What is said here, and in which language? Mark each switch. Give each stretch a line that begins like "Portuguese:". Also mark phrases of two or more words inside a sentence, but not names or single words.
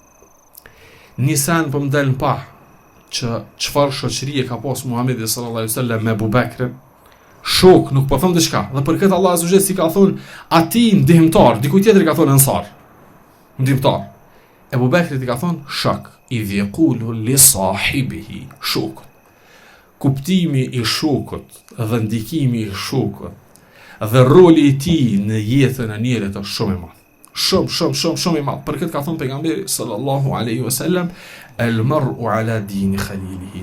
Albanian: Nisan po më del pa që çfarë shoqërie ka pas Muhamedi
Arabic: صلى الله عليه وسلم
Albanian: me Ebu Bekrin. Shok, nuk po them diçka. Dhe për këtë Allah
Arabic: عز وجل
Albanian: si ka thonë atij ndihmtar, dikujt tjetër ka thonë ansar. Ndihmtar. Ebu Bekri i ka thonë shok,
Arabic: إذ يقول لصاحبه shok.
Albanian: Kuptimi i shokut dhe ndikimi i shokut dhe roli i tij në jetën e njerit është shumë i madh. Shumë i madh. Për këtë ka thonë pejgamberi
Arabic: صلى الله عليه وسلم, المرء على دين خليله.